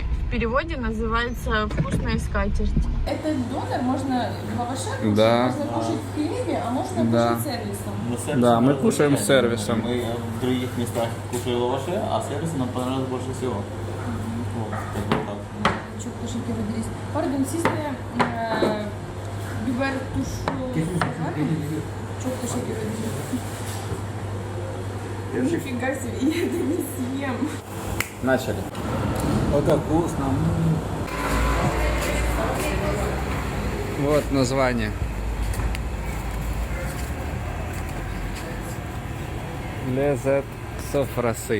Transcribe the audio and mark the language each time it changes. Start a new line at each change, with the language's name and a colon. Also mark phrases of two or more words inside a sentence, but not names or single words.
Russian: в переводе называется вкусная скатерть. Этот донор можно в лаваше Да. можно кушать в хлебе, а можно Да. кушать сервисом. Да, мы кушаем с сервисом. Мы в других местах кушали лаваши, а сервис нам понравился больше всего. Вот, как бы так.
Turkish: Çok teşekkür ederiz. Pardon, siz de biber tuşu var mı? Çok teşekkür ederim.
Russian: Нифига себе, я это не съем. Начали. Вот как вкусно. Вот название.
Turkish: Lezzet sofrası.